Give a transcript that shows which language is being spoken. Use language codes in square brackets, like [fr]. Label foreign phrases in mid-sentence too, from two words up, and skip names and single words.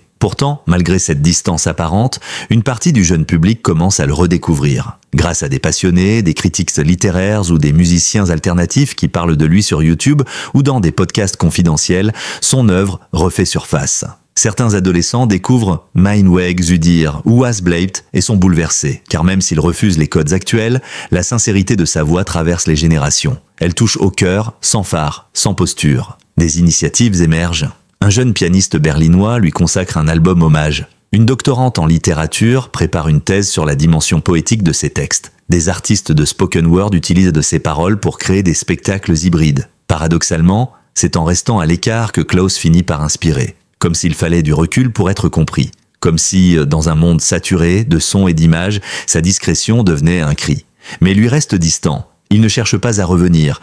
[fr] Pourtant, malgré cette distance apparente, une partie du jeune public commence à le redécouvrir. Grâce à des passionnés, des critiques littéraires ou des musiciens alternatifs qui parlent de lui sur YouTube ou dans des podcasts confidentiels, son œuvre refait surface. Certains adolescents découvrent Mein Weg zu dir ou Was bleibt et sont bouleversés, car même s'ils refusent les codes actuels, la sincérité de sa voix traverse les générations. Elle touche au cœur, sans phare, sans posture. Des initiatives émergent. Un jeune pianiste berlinois lui consacre un album hommage. Une doctorante en littérature prépare une thèse sur la dimension poétique de ses textes. Des artistes de [en] spoken word [fr] utilisent de ses paroles pour créer des spectacles hybrides. Paradoxalement, c'est en restant à l'écart que Klaus finit par inspirer. Comme s'il fallait du recul pour être compris. Comme si, dans un monde saturé de sons et d'images, sa discrétion devenait un cri. Mais il lui reste distant. Il ne cherche pas à revenir.